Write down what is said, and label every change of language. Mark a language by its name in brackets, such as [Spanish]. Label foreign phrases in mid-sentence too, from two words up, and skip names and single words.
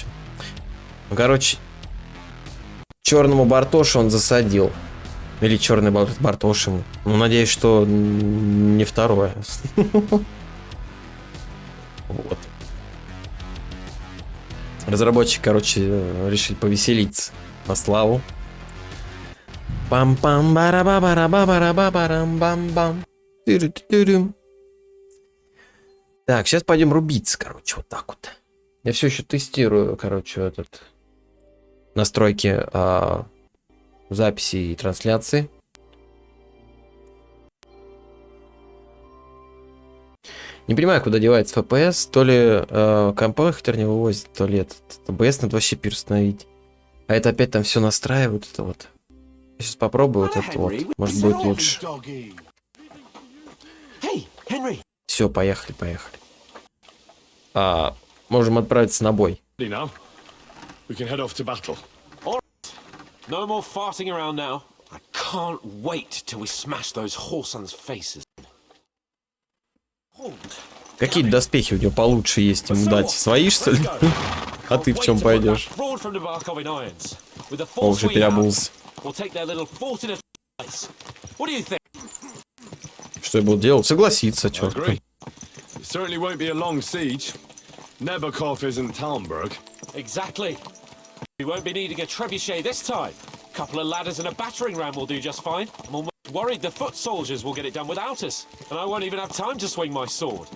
[Russian] Ну, короче, черному Бартошу он засадил. Или черный Бартошему. Ну, надеюсь, что не второе. Вот. Разработчики, короче, решили повеселиться на славу. Пам-пам, бара-ба-бара-ба-бара-ба-барам-бам-бам. Так, сейчас пойдем рубиться, короче, вот так вот. Я все еще тестирую, короче, этот настройки записи и трансляции. Не понимаю, куда девается FPS, то ли компьютер не вывозит, то ли этот OBS надо вообще переустановить. А это опять там все настраивают, это вот. Я сейчас попробую вот это вот, может будет лучше. Все, поехали. Можем отправиться на бой. [English] No more farting around now. I can't wait till we smash those whoresons' faces. [Russian] Какие доспехи у него получше есть ему дать? Свои, что ли? А ты в чем пойдешь? О, уже переобулся. Что я буду делать? Согласиться, чё. [English] Exactly. We won't be needing a trebuchet this time. A couple of ladders and a battering ram will do just fine. I'm almost worried the foot soldiers will get it done without us, and I won't even have time to swing my sword.